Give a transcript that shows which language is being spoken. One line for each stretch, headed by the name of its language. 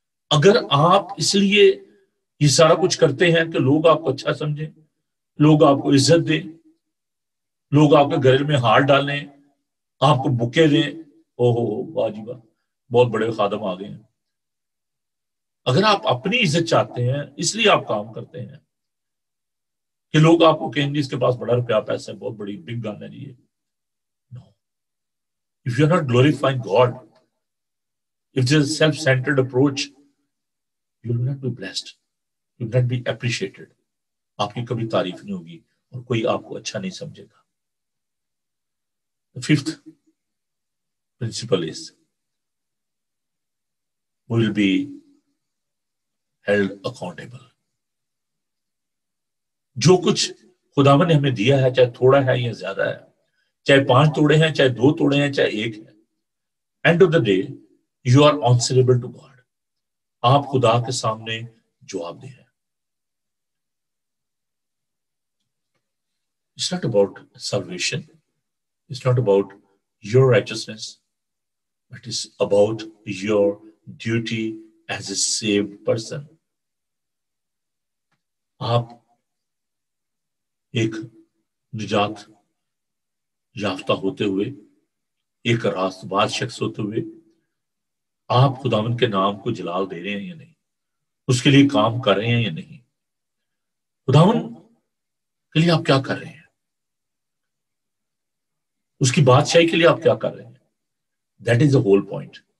Urdu: اگر آپ اس لیے یہ سارا کچھ کرتے ہیں کہ لوگ آپ کو اچھا سمجھیں، لوگ آپ کو عزت دیں، لوگ آپ کے گھر میں ہاتھ ڈالیں، آپ کو بکے دیں، او ہو واہ جی واہ بہت بڑے خادم آ گئے ہیں. اگر آپ اپنی عزت چاہتے ہیں اس لیے آپ کام کرتے ہیں کہ لوگ آپ کو کہیں گے اس کے پاس بڑا روپیہ پیسہ ہے، بہت بڑی بگ گن ہے جی.
English: No, if you are not glorifying God, if there is a self-centered approach, you will not be blessed, you will not be appreciated.
Urdu: آپ کی کبھی تعریف نہیں ہوگی اور کوئی آپ کو اچھا نہیں سمجھے گا.
English: The fifth principle is we will be held accountable.
Urdu: جو کچھ خداوند نے ہمیں دیا ہے، چاہے تھوڑا ہے یا زیادہ ہے، چاہے 5 توڑے ہیں، چاہے 2 توڑے ہیں، چاہے 1 ہے،
English: End of the day you are answerable to God.
Urdu: آپ خدا کے سامنے جواب دہ ہیں.
English: It's not about salvation, it's not about your righteousness, but it's about your duty as a saved person.
Urdu: آپ ایک نجات یافتہ ہوتے ہوئے، ایک راست باز شخص ہوتے ہوئے، آپ خداوند کے نام کو جلال دے رہے ہیں یا نہیں، اس کے لیے کام کر رہے ہیں یا نہیں، خداوند کے لیے آپ کیا کر رہے ہیں، اس کی بادشاہی کے لیے آپ کیا کر رہے ہیں.
English: That is the whole point.